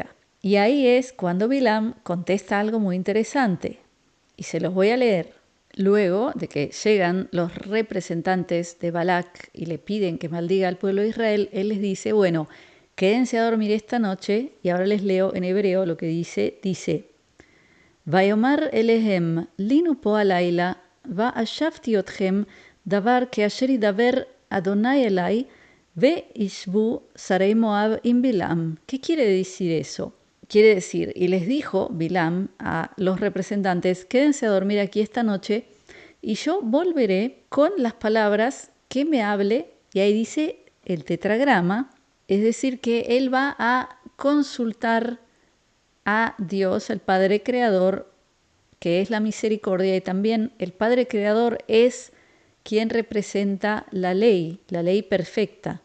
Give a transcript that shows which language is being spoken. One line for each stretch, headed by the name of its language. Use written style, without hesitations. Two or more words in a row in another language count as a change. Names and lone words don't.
Spanish: Y ahí es cuando Bilam contesta algo muy interesante, y se los voy a leer. Luego de que llegan los representantes de Balac y le piden que maldiga al pueblo de Israel, él les dice, bueno, quédense a dormir esta noche, y ahora les leo en hebreo lo que dice,
Hebrew: ויאמר אליהם לינו פה הלילה והשבתי אתכם דבר que אשר ידבר אדוני אלי וישבו שרי מואב עם בלעם.
Spanish: ¿Qué quiere decir eso? Quiere decir, y les dijo Bilam a los representantes, quédense a dormir aquí esta noche y yo volveré con las palabras que me hable, y ahí dice el tetragrama, es decir, que él va a consultar a Dios, el Padre Creador, que es la misericordia, y también el Padre Creador es quien representa la ley perfecta.